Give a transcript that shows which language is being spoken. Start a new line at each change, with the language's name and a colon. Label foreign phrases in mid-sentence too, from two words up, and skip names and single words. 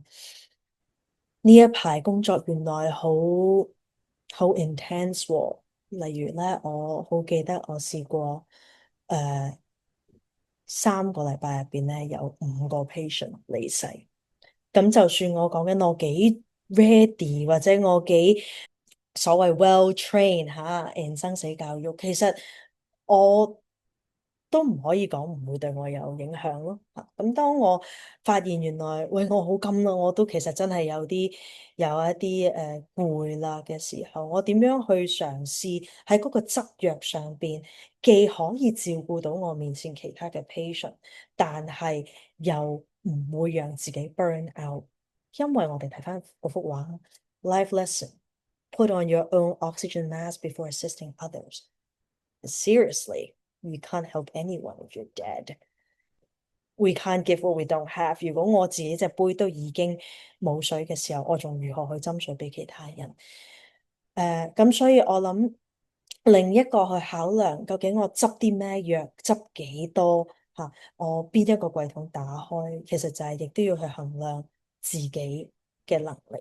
Cantonese: 呢一排工作原來好 intense 喎，例如咧，我好記得我試過。3個禮拜入邊咧有5個 patient 離世，咁就算我講緊我幾 ready 或者我幾所謂
English: well trained in
Cantonese: 生死教育，其實我都唔可以講唔會對我有影響咯。咁當我發現原來喂我好金啦，我都其實真係有一啲攰啦嘅時候，我點樣去嘗試喺嗰個執藥上邊，既可以照顧到我面前其他嘅 patient，但係又唔會讓自己
English: burn out，
Cantonese: 因為我哋睇翻嗰幅畫
English: life lesson put on your own oxygen mask before assisting others. Seriously, you can't help anyone if you're dead. We can't give what we don't have.
Cantonese: 如果我自己隻杯都已經冇水嘅時候，我仲如何去斟水俾其他人？咁所以我諗另一個去考量，究竟我執啲咩藥，執幾多嚇？我邊一個櫃桶打開，其實就係亦都要去衡量自己嘅能力。